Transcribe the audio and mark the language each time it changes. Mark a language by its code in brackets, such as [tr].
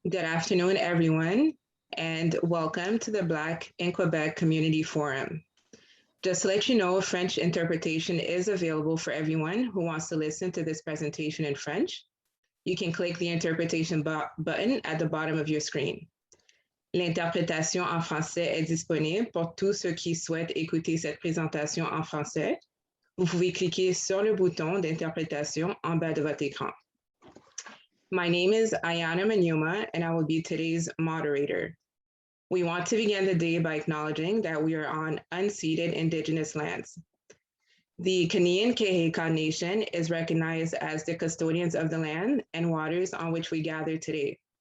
[en] Good afternoon, everyone, and welcome to the Black in Quebec Community Forum. Just to let you know, French interpretation is available for everyone who wants to listen to this presentation in French. You can click the interpretation button at the bottom of your screen. [fr] L'interprétation en français est disponible pour tous ceux qui souhaitent écouter cette présentation en français. Vous pouvez cliquer sur le bouton d'interprétation en bas de votre écran. [en] My name is Ayana Manyuma, and I will be today's moderator. We want to begin the day by acknowledging that we are on unceded Indigenous lands. The Kanien'kehá:ka Nation is recognized as the custodians of the land and waters on which we gather today.